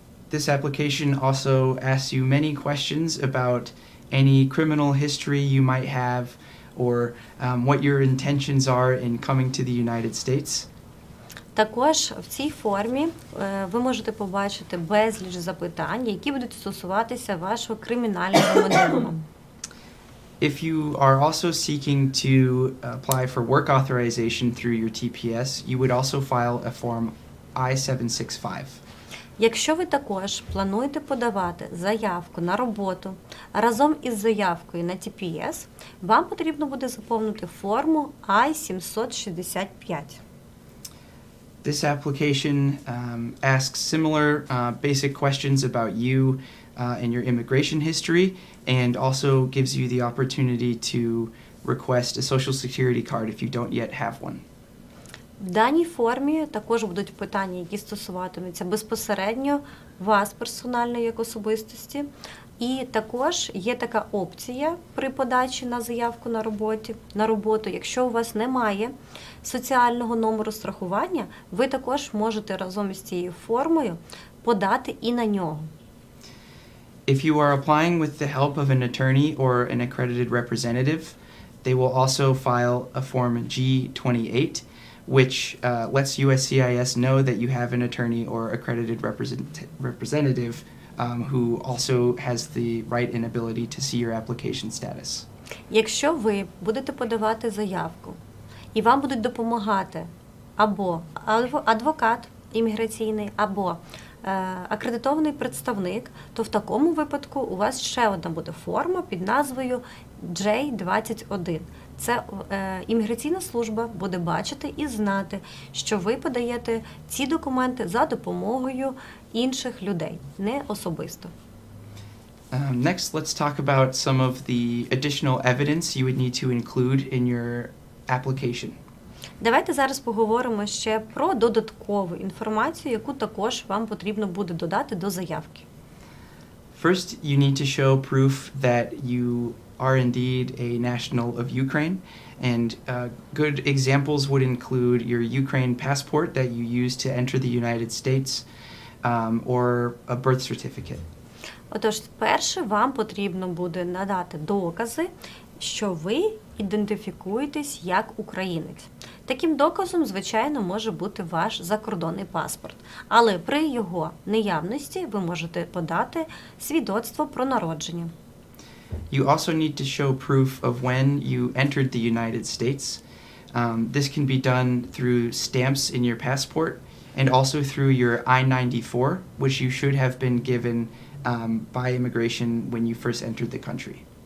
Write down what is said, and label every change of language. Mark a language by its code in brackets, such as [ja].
[en] This application also asks you many questions about any criminal history you might have, or what your intentions are in coming to the United States. [uk] Також в цій формі ви можете побачити безліч запитань, які будуть стосуватися вашого кримінального минулого. [en] If you are also seeking to apply for work authorization through your TPS, you would also file a Form I-765. [uk] Якщо ви також плануєте подавати заявку на роботу разом із заявкою на TPS, вам потрібно буде заповнити форму I-765. [en] This application asks similar basic questions about you and your immigration history, and also gives you the opportunity to request a social security card if you don't yet have one. [uk] В даній формі також будуть питання, які стосуватимуться безпосередньо вас персонально як особистості. І також є така опція при подачі на заявку на роботу. Якщо у вас немає соціального номеру страхування, ви також можете разом із цією формою подати і на нього. [en] If you are applying with the help of an attorney or an accredited representative, they will also file a Form G28, which lets USCIS know that you have an attorney or accredited representative who also has the right and ability to see your application status. [uk] Якщо ви будете подавати заявку і вам будуть допомагати або адвокат імміграційний, або акредитований представник, то в такому випадку у вас ще одна буде форма під назвою J21. Це імміграційна служба буде бачити і знати, що ви подаєте ці документи за допомогою інших людей, не особисто. [en] Next, let's talk about some of the additional evidence you would need to include in your application. [uk] Давайте зараз поговоримо ще про додаткову інформацію, яку також вам потрібно буде додати до заявки. [en] First, you need to show proof that you are indeed a national of Ukraine, and good examples would include your Ukraine passport that you use to enter the United States, or a birth certificate. [uk] Отож, перше, вам потрібно буде надати докази, що ви ідентифікуєтесь як українець. Таким доказом, звичайно, може бути ваш закордонний паспорт. Але при його наявності ви можете подати свідоцтво про народження. [en] You also need to show proof of when you entered the United States. This can be done through stamps in your passport and also through your I-94, which you should have been given by immigration when you first entered the country.